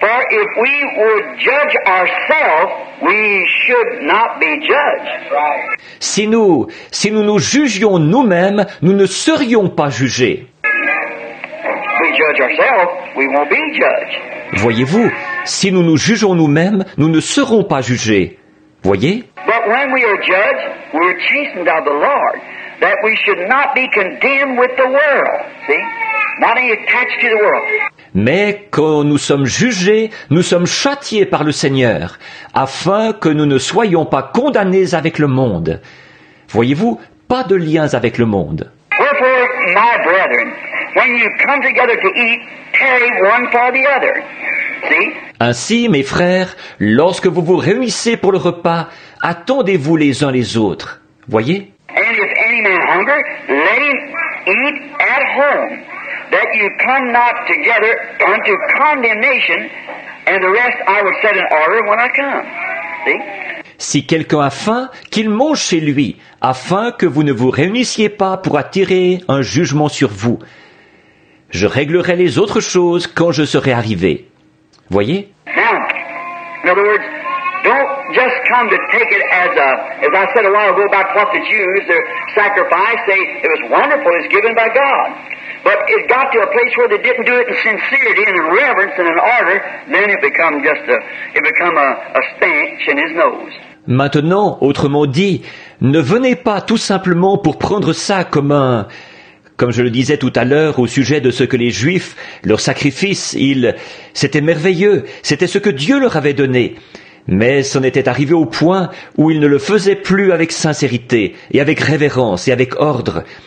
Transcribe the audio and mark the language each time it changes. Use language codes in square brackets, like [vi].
[en] If we would judge ourselves, we should not be judged. [fr] Si nous nous jugions nous-mêmes, nous ne serions pas jugés. [en] If we judge ourselves, we won't be judged. [fr] Voyez-vous, si nous nous jugeons nous-mêmes, nous ne serons pas jugés. Voyez? [en] But But when we are judged, we're chastened of the Lord, that we should not be condemned with the world. See? Not being attached to the world. [fr] Mais quand nous sommes jugés, nous sommes châtiés par le Seigneur, afin que nous ne soyons pas condamnés avec le monde. Voyez-vous, pas de liens avec le monde. [en] Wherefore, my brethren, when you come together to eat, tarry one for the other. See? [fr] Ainsi, mes frères, lorsque vous vous réunissez pour le repas, attendez-vous les uns les autres. Voyez? [en] And if any man hunger, let him eat at home, that you come not together unto condemnation, and the rest I will set in order when I come. See? [fr] Si quelqu'un a faim, qu'il mange chez lui, afin que vous ne vous réunissiez pas pour attirer un jugement sur vous. Je réglerai les autres choses quand je serai arrivé. Voyez? [en] Now, in other words, don't just come to take it as I said a while ago about what the Jews, their sacrifice, it was wonderful, it's given by God. But it got to a place where they didn't do it in sincerity and in reverence and in order, then it become a stench in his nose. [fr] Maintenant, autrement dit, ne venez pas tout simplement pour prendre ça comme je le disais tout à l'heure au sujet de ce que les Juifs, leur sacrifice, c'était merveilleux, c'était ce que Dieu leur avait donné. Mais c'en était arrivé au point où ils ne le faisaient plus avec sincérité, et avec révérence, et avec ordre.